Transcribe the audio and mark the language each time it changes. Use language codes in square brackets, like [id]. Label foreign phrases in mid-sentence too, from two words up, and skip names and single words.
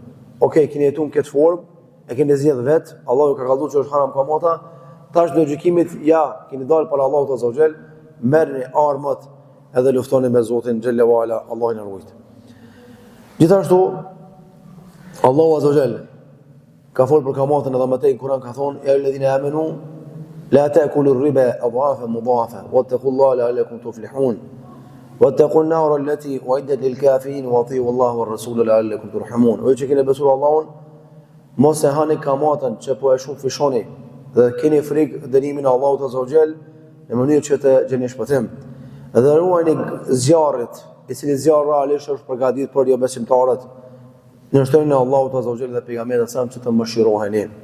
[sq] Okej, keni jetuar në këtë formë, e keni zgjedhur vet, Allahu ka kallëzuar që është haram kamata, tash në gjykimit ja, keni dalë para Allahut [ar] عز وجل, [sq] merrni armët edhe luftoni me Zotin [ar] جل وعلا, [sq] Allahu na ruaj. Gjithashtu Allahu [ar] عز وجل [sq] ka folur për kamatën edhe më tej në Kur'an ka thonë [ar] يا الذين آمنوا لا تأكلوا الربا أضعافا مضاعفة واتقوا الله لعلكم تفلحون واتقوا النار التي أعدت للكافرين وأطيعوا الله والرسول لعلكم ترحمون. [sq] O që keni besuar Allahun, mos e hani kamatën që po e shumë fishoni dhe keni frikë dënimin e Allahut [ar] عز وجل [sq] në mënyrë që të gjeni shpëtim. Dhe ruajini zjarrit, i cili zjarri realisht është përgatitur për jo besimtarët, në shtrenën e Allahut [ar] عز وجل [sq] dhe pejgamberit sa që të mëshiroheni.